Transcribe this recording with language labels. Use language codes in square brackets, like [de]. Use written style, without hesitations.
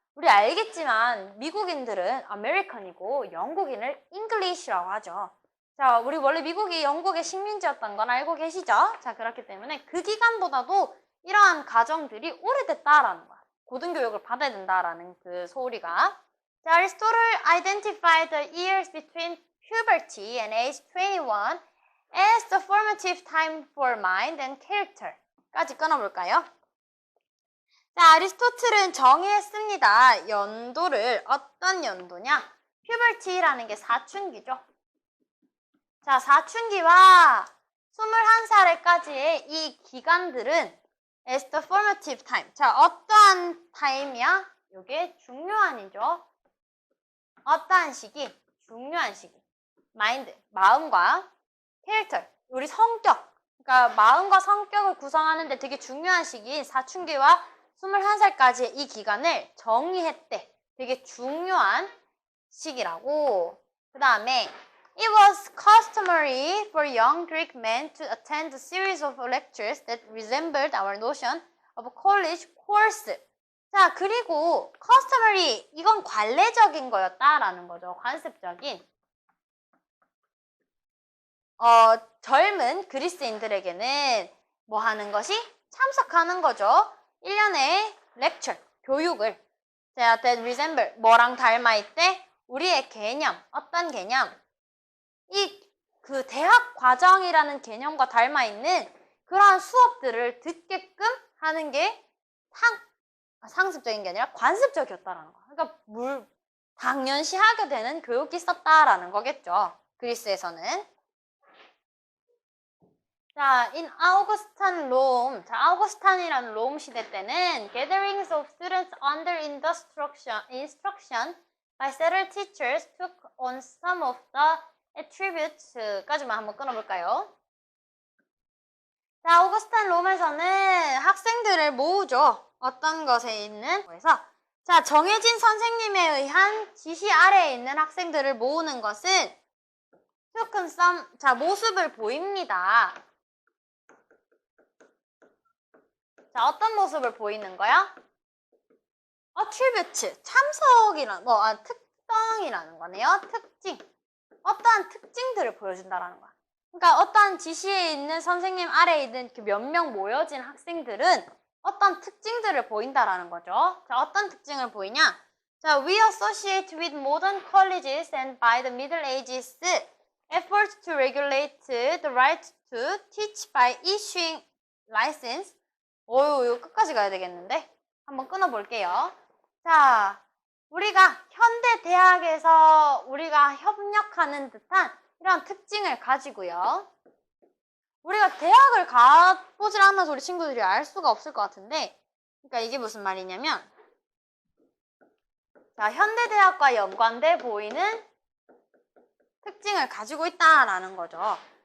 [ko] 우리 알겠지만 미국인들은 아메리칸이고 영국인을 English라고 하죠. 자, 우리 원래 미국이 영국의 식민지였던 건 알고 계시죠? 자, 그렇기 때문에 그 기간보다도 이러한 가정들이 오래됐다라는 거야. 고등교육을 받아야 된다라는 그 소리가. [en] 자, Aristotle identified the years between puberty and age 21 as the formative time for mind and character. [ko] 까지 끊어볼까요? 자, 아리스토틀은 정의했습니다. 연도를 어떤 연도냐? puberty라는 게 사춘기죠. 자, 사춘기와 21살까지의 이 기간들은 [en] as the formative time. [ko] 자, 어떠한 타임이야? 이게 중요한이죠. 어떠한 시기? 중요한 시기. 마인드, 마음과 캐릭터, 우리 성격. 그러니까 마음과 성격을 구성하는데 되게 중요한 시기인 사춘기와 21살까지의 이 기간을 정의했대. 되게 중요한 시기라고. 그 다음에 [en] It was customary for young Greek men to attend a series of lectures that resembled our notion of a college course. [ko] 자, 그리고 customary, 이건 관례적인 거였다라는 거죠. 관습적인. 젊은 그리스인들에게는 뭐 하는 것이? 참석하는 거죠. 1년의 lecture, 교육을. 자, [en] that resemble, [ko] 뭐랑 닮아있대? 우리의 개념, 어떤 개념? 그 대학 과정이라는 개념과 닮아있는 그러한 수업들을 듣게끔 하는 게 상습적인 게 아니라 관습적이었다라는 거. 그러니까 당연시 하게 되는 교육이 있었다라는 거겠죠. 그리스에서는. 자, in Augustan Rome. [en] 자, [ko] 아우구스탄이라는 롬 시대 때는 [en] gatherings of students under instruction by several teachers took on some of the attributes [ko] 까지만 한번 끊어볼까요? 자, 아우구스탄 롬에서는 학생들을 모으죠. 어떤 것에 있는 거에서 자, 정해진 선생님에 의한 지시 아래에 있는 학생들을 모으는 것은 [en] took on some, [ko] 자, 모습을 보입니다. 자, 어떤 모습을 보이는 거야? attribute, 참석이란, 특성이라는 거네요. 특징. 어떠한 특징들을 보여준다라는 거야. 그러니까 어떠한 지시에 있는 선생님 아래에 있는 몇 명 모여진 학생들은 어떤 특징들을 보인다라는 거죠. 자, 어떤 특징을 보이냐? [en] 자, we associate with modern colleges and by the Middle Ages efforts to regulate the right to teach by issuing license. [ko] 이거 끝까지 가야 되겠는데? 한번 끊어볼게요. 자, 우리가 현대 대학에서 우리가 협력하는 듯한 이런 특징을 가지고요. 우리가 대학을 가보질 않아서 우리 친구들이 알 수가 없을 것 같은데, 그러니까 이게 무슨 말이냐면, 자, 현대 대학과 연관돼 보이는 특징을 가지고 있다라는 거죠.